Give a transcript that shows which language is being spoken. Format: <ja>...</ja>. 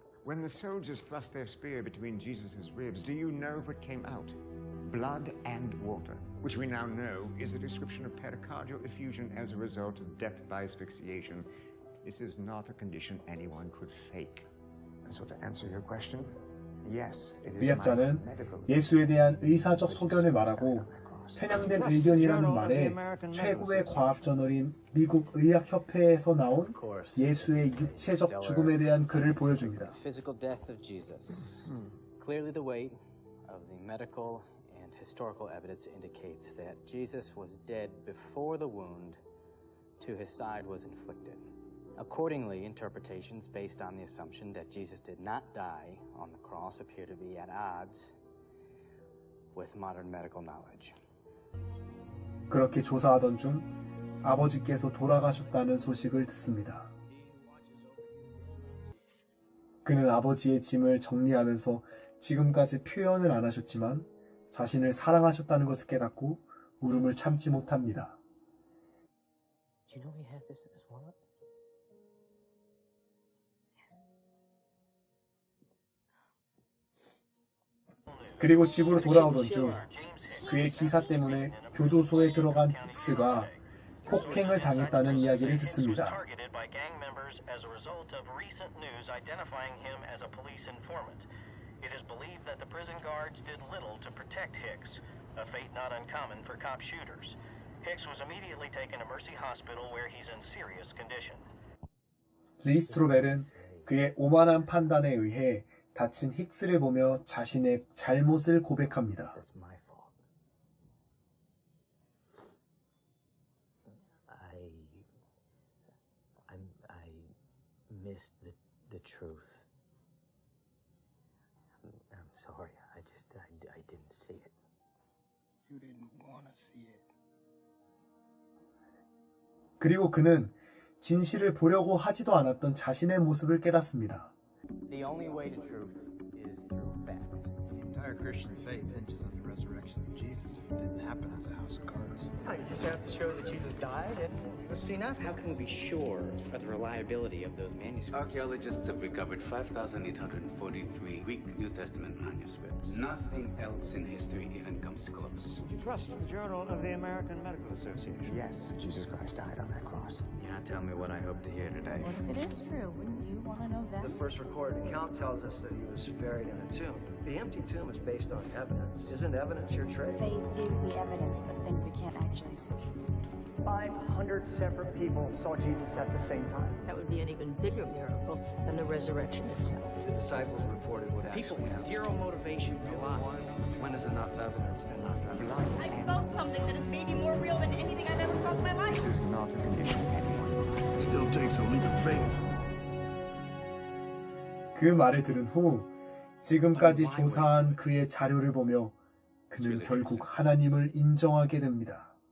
<en>When the soldiers thrust their spear between Jesus' ribs, do you know what came out? Blood and water, which we now know is a description of pericardial effusion as a result of death by asphyxiation. This is not a condition anyone could fake. And so to answer your question, yes, it is</en> <ko>의학자는</ko> <en>my medical</en> <ko>예수에 대한 의사적 소견을 말하고 편향된 의견이라는 말에 최고의 과학 저널인 미국 의학협회에서 나온 예수의 육체적 죽음에 대한 글을 보여줍니다.</ko> <en>Physical death of Jesus. Clearly the weight of the medical and historical evidence indicates that Jesus was dead before the wound to his side was inflicted. Accordingly, interpretations based on the assumption that Jesus did not die on the cross appear to be at odds with modern medical knowledge.</en> <ko>그렇게 조사하던 중 아버지께서 돌아가셨다는 소식을 듣습니다. 그는 아버지의 짐을 정리하면서 지금까지 표현을 안 하셨지만 자신을 사랑하셨다는 것을 깨닫고 울음을 참지 못합니다.</ko> <en>You know he had this as well?</en> <ko>그리고 집으로 돌아오던 중 그의 기사 때문에 교도소에 들어간 힉스가 폭행을 당했다는 이야기를 듣습니다.</ko> <en>Targeted by gang members as a result of recent news identifying him as a police informant. It is believed that the prison guards did little to protect Hicks, a fate not uncommon for cop shooters. Hicks was immediately taken to Mercy Hospital where he's in serious condition.</en> <ko>리 스트로벨은 그의 오만한 판단에 의해 다친 힉스를 보며 자신의 잘못을 고백합니다.</ko> <en>I missed the truth. I'm sorry. I didn't see it. You didn't want to see it.</en> <ko>그리고 그는 진실을 보려고 하지도 않았던 자신의 모습을 깨닫습니다.</ko> <en>The only way to truth is through facts. The entire Christian faith hinges on the resurrection of Jesus. If it didn't happen, it's a house of cards. You just have to show that Jesus died and he was seen after. How can we be sure of the reliability of those manuscripts? Archaeologists have recovered 5,843 Greek New Testament manuscripts. Nothing else in history even comes close. You trust the Journal of the American Medical Association? Yes, Jesus Christ died on that cross. You're not telling me what I hope to hear today. It is true. Wouldn't you want to know that? The first recorded account tells us that he was buried in a tomb. The empty tomb is based on evidence. Isn't evidence your trade? Faith is the evidence of things we can't actually see. 500 separate people saw Jesus at the same time. That would be an even bigger miracle than the resurrection itself. The disciples reported what People actually with happened. zero motivation to lie. When is enough evidence enough evidence? I felt something that is maybe more real than anything I've ever felt in my life. This is not a condition anyone could. Still takes a leap of faith.</en> <ko>그 말을 들은 후 지금까지 조사한 그의 자료를 보며 그는 결국 하나님을 인정하게 됩니다.</ko>